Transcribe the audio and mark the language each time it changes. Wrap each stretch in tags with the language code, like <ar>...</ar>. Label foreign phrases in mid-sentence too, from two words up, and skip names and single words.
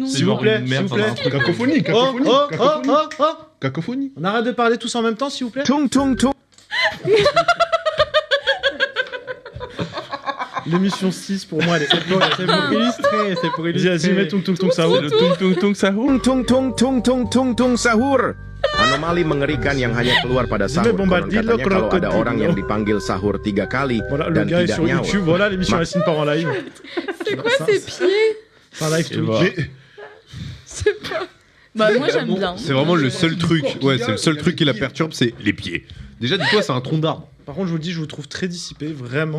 <fr>S'il vous plaît, s'il vous plaît. Cacophonie, cacophonie, cacophonie. Cacophonie. On arrête de parler tous en même temps, s'il vous plaît. L'émission 6, pour moi, elle est C'est pour illustrer, c'est pour illustrer. Vas-y, mets tung sahur. C'est le tung sahur.</fr> <id>Sahur. Anomali mengerikan yang hanya keluar pada sahur. Konon katanya kalau ada orang yang dipanggil sahur 3 kali</id> <fr>Voilà, le</fr> <id>dan</id> <fr>gars est</fr> <id>tidak</id> <fr>sur</fr> <id>nyawa.</id> <fr>YouTube. Voilà l'émission Racine part en live. C'est quoi ces pieds? C'est un live Et Twitch. voilà. C'est pas. Bah, moi, j'aime bien. C'est vraiment le seul truc. Ouais, c'est le seul truc qui la perturbe, c'est les pieds. Déjà, dis-toi, c'est un tronc d'arbre. Par contre, je vous le dis, je vous trouve très dissipé, vraiment.</fr>